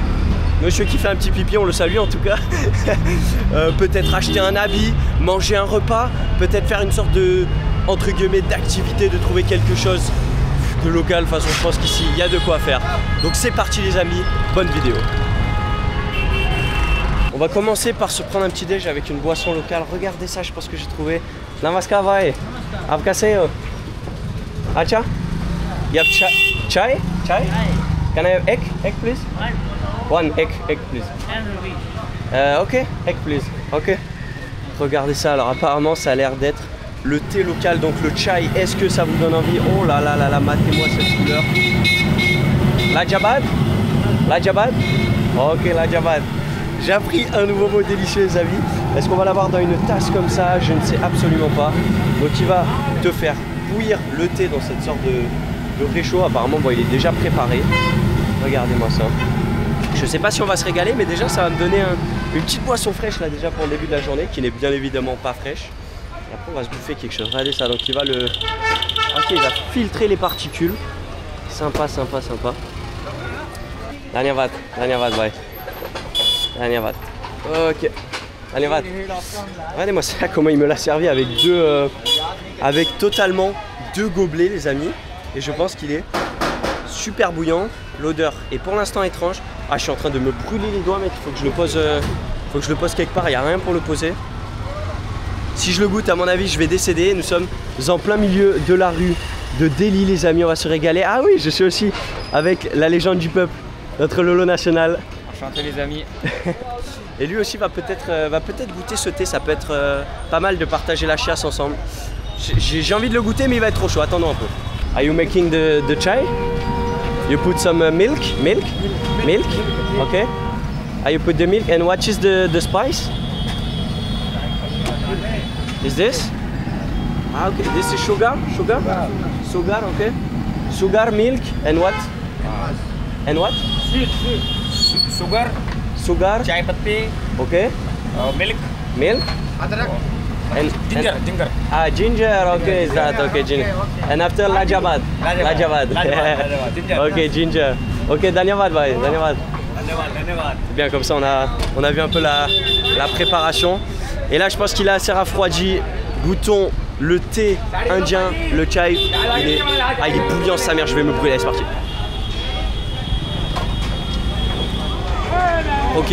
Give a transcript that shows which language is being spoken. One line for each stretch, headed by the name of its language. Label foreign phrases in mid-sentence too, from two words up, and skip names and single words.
French: Monsieur qui fait un petit pipi, on le salue en tout cas. Peut-être acheter un habit, manger un repas, peut-être faire une sorte de, entre guillemets, d'activité, de trouver quelque chose de local. De toute façon, je pense qu'ici, il y a de quoi faire. Donc c'est parti les amis, bonne vidéo. On va commencer par se prendre un petit déj avec une boisson locale. Regardez ça, je pense que j'ai trouvé.
Hindi: नमस्कार भाई। आपका सायो। अच्छा?
English: You have chai? Chai? Can I have egg? Egg please? One egg please. Ok, egg please. Ok.
French: Regardez ça, alors apparemment ça a l'air d'être le thé local, donc le chai. Est-ce que ça vous donne envie? Oh là là là là, matez-moi cette couleur.
Hindi: La jabad? La jabad? Ok, la jabad.
French: J'ai appris un nouveau mot délicieux les amis. Est-ce qu'on va l'avoir dans une tasse comme ça? Je ne sais absolument pas. Donc il va te faire bouillir le thé dans cette sorte de réchaud. Apparemment bon, il est déjà préparé. Regardez-moi ça. Je ne sais pas si on va se régaler, mais déjà ça va me donner une petite boisson fraîche là déjà pour le début de la journée, qui n'est bien évidemment pas fraîche. Et après on va se bouffer quelque chose. Regardez ça, donc il va le... Ok, il va filtrer les particules. Sympa, sympa, sympa.
Hindi: Dhanyavad, bye. Dhanyavad. Ok. Dhanyavad.
French: Regardez-moi ça, comment il me l'a servi avec avec totalement 2 gobelets les amis. Et je pense qu'il est super bouillant. L'odeur est pour l'instant étrange. Ah, je suis en train de me brûler les doigts mec, il faut que je le pose quelque part, il n'y a rien pour le poser. Si je le goûte, à mon avis, je vais décéder. Nous sommes en plein milieu de la rue de Delhi les amis, on va se régaler. Ah oui, je suis aussi avec la légende du peuple, notre Lolo national. Enchanté les amis. Et lui aussi va peut-être goûter ce thé, ça peut être pas mal de partager la chiasse ensemble. J'ai envie de le goûter mais il va être trop chaud, attendons un peu.
English: Are you making the chai? You put some milk? Milk? Okay. You put the milk and what is the spice? Is this? Ah okay, this is sugar? Sugar, okay. Sugar, milk and what? And what? Sugar.
Hindi: चाय पत्ती.
English: Okay. Milk.
Hindi: Adrak.
English: And Ginger. Ah, ginger. Okay, is that okay? Ginger. And after Lajabad. Ginger. Okay, ginger.
Hindi: Okay, धन्यवाद भाई। धन्यवाद.
French: Bien, comme ça on a vu un peu la préparation. Et là je pense qu'il est assez rafraîchi. Goûtons le thé indien, le chai. Il est bouillant sa mère, je vais me brûler, c'est parti. Ok.